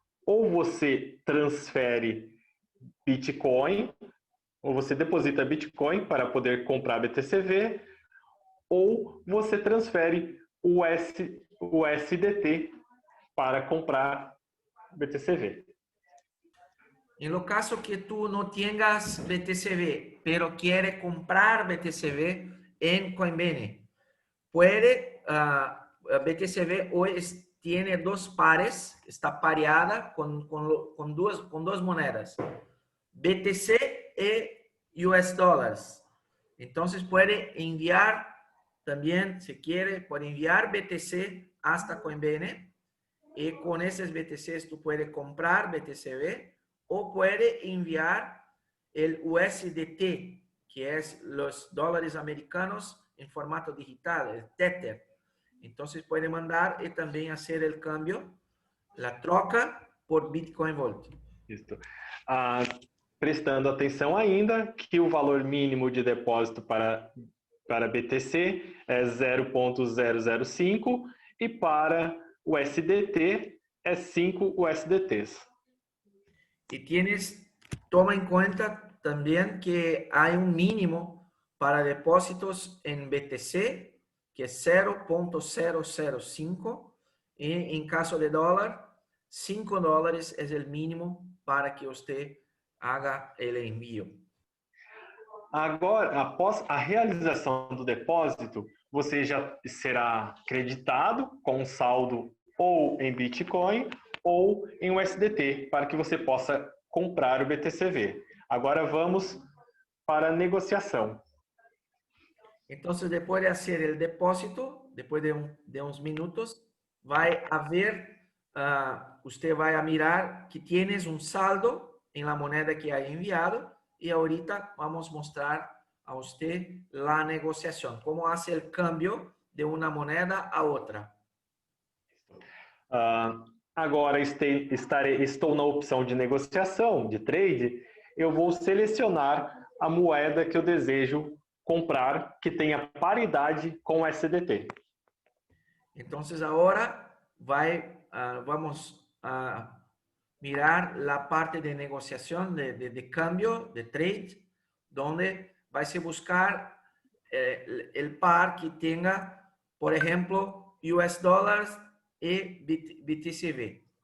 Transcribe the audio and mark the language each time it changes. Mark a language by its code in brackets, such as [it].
[pt] Ou você transfere Bitcoin, ou você deposita Bitcoin para poder comprar BTCV, ou você transfere o USDT para comprar BTCV. [es] En lo caso que tú no tengas BTCV, pero quiere comprar BTCV en Coinbase, puede, BTCV hoy tiene dos pares, está pareada con dos monedas, BTC y US dólares. Entonces puede enviar también, si quiere, puede enviar BTC hasta Coinbase y con esos BTCs tú puedes comprar BTCV o puede enviar el USDT, que es los dólares americanos en formato digital, el Tether. Entonces puede mandar y también hacer el cambio, la troca por Bitcoin Vault. [pt] Isso. Prestando atenção ainda que o valor mínimo de depósito para BTC é 0,005 e para o USDT é 5 USDTs. [es] Y toma en cuenta también que hay un mínimo para depósitos en BTC, que es 0,005, y en caso de dólar, $5 es el mínimo para que usted haga el envío. [pt] Agora, após a realização do depósito, você já será creditado com saldo ou em Bitcoin ou em USDT, para que você possa comprar o BTCV. Agora vamos para a negociação. Então, depois de fazer o depósito, depois de uns minutos, vai haver, você vai [es] mirar que tienes [pt] um saldo em [es] la moneda que ha enviado [pt] e [es] ahorita [pt] vamos mostrar a você a negociação, como [es] hace [pt] o câmbio de uma moneda a outra. Agora estou na opção de negociação, de trade, eu vou selecionar a moeda que eu desejo comprar, que tenha paridade com o SDT. [es] Entonces ahora vamos a mirar la parte de negociación, de cambio, de trade, donde vais a buscar el par que tenga, por ejemplo, US dólares e BTCV.